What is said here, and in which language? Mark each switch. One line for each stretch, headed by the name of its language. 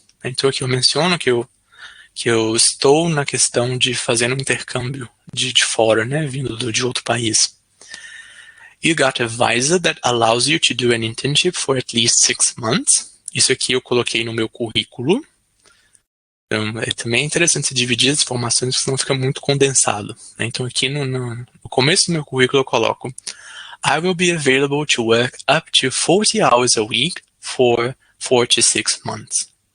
Portuguese: Então aqui eu menciono que eu estou na questão de fazer um intercâmbio de fora, né, vindo de outro país.
English: You got a visa that allows you to do an internship for at least 6 months.
Portuguese: Isso aqui eu coloquei no meu currículo. Então, também é interessante dividir as informações, porque senão fica muito condensado, né?
English: Então aqui no começo do meu currículo eu coloco I will be available to work up to 40 hours a week for 4 to 6 months.